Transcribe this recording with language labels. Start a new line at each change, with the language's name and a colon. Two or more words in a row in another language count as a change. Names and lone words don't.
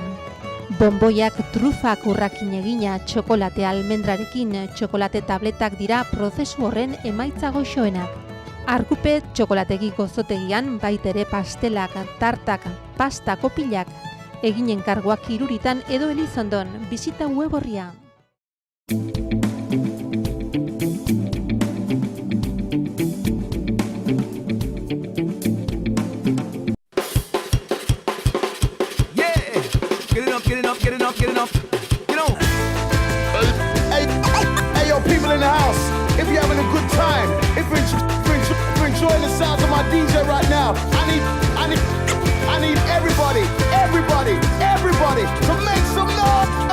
Basque: Bonboiak trufak urrakin egina txokolate almendrarekin, txokolate tabletak dira prozesu horren emaitza goxoenak. Arkupe txokolategi gozotegian baitere pastelak, tartak, pasta kopilak, eginen karguak Iruritan edo Elizondon, bizita web orria.
English: Get it up. You know. Hey, yo, people in the house. If you're having a good time, if you're enjoying the sounds of my DJ right now, I need everybody to make some noise.